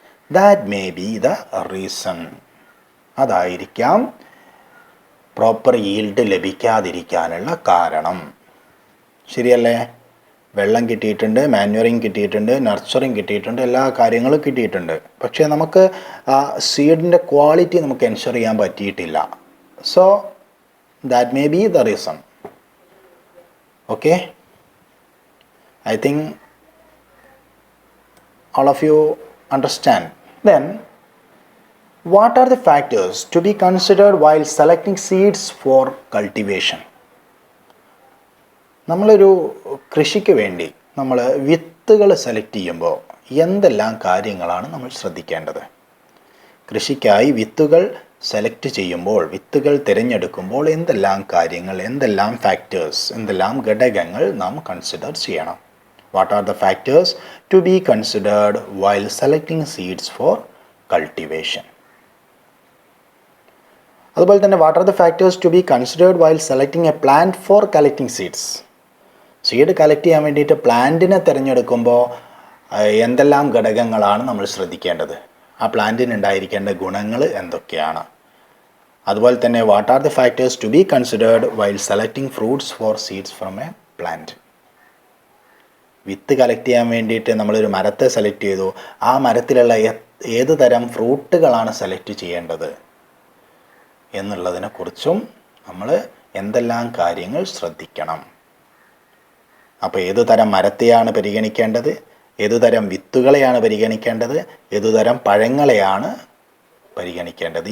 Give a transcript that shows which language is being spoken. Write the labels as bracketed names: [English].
[English] That may be the reason. [Malayalam] അതായിരിക്കാം proper yield ലഭിക്കാതിരിക്കാനുള്ള കാരണം. ശരിയല്ലേ? വെള്ളം കിട്ടിയിട്ടുണ്ട്, മാന്യൂറിങ് കിട്ടിയിട്ടുണ്ട്, നർച്ചറിങ് കിട്ടിയിട്ടുണ്ട്, എല്ലാ കാര്യങ്ങളും കിട്ടിയിട്ടുണ്ട്. പക്ഷേ നമുക്ക് ആ സീഡിൻ്റെ ക്വാളിറ്റി നമുക്ക് എൻഷുർ ചെയ്യാൻ പറ്റിയിട്ടില്ല. [English] So that may be the reason. Okay, I think all of you understand. Then what are the factors to be considered while selecting seeds for cultivation? [Malayalam] നമ്മളൊരു കൃഷിക്ക് വേണ്ടി നമ്മൾ വിത്തുകൾ സെലക്ട് ചെയ്യുമ്പോൾ എന്തെല്ലാം കാര്യങ്ങളാണ് നമ്മൾ ശ്രദ്ധിക്കേണ്ടത്? കൃഷിക്കായി വിത്തുകൾ സെലക്ട് ചെയ്യുമ്പോൾ, വിത്തുകൾ തിരഞ്ഞെടുക്കുമ്പോൾ എന്തെല്ലാം കാര്യങ്ങൾ, എന്തെല്ലാം ഫാക്ടേഴ്സ്, എന്തെല്ലാം ഘടകങ്ങൾ നാം കൺസിഡർ ചെയ്യണം? [English] What are the factors to be considered while selecting seeds for cultivation? [Malayalam] അതുപോലെ തന്നെ [English] what are the factors to be considered while selecting a plant for collecting seeds? [Malayalam] Seed collect ചെയ്യാൻ വേണ്ടിയിട്ട് പ്ലാന്റിനെ തിരഞ്ഞെടുക്കുമ്പോൾ എന്തെല്ലാം ഘടകങ്ങളാണ് നമ്മൾ ശ്രദ്ധിക്കേണ്ടത്? ആ പ്ലാന്റിന് ഉണ്ടായിരിക്കേണ്ട ഗുണങ്ങൾ എന്തൊക്കെയാണ്? അതുപോലെ തന്നെ [English] what are the factors to be considered while selecting fruits for seeds from a plant? [Malayalam] With collect ചെയ്യാൻ വേണ്ടിയിട്ട് നമ്മളൊരു മരത്തെ സെലക്ട് ചെയ്തു, ആ മരത്തിലുള്ള ഏത് തരം ഫ്രൂട്ടുകളാണ് സെലക്ട് ചെയ്യേണ്ടത് എന്നുള്ളതിനെക്കുറിച്ചും നമ്മൾ എന്തെല്ലാം കാര്യങ്ങൾ ശ്രദ്ധിക്കണം? അപ്പോൾ ഏതുതരം മരത്തെയാണ് പരിഗണിക്കേണ്ടത്, ഏതുതരം വിത്തുകളെയാണ് പരിഗണിക്കേണ്ടത്, ഏതുതരം പഴങ്ങളെയാണ് പരിഗണിക്കേണ്ടത്?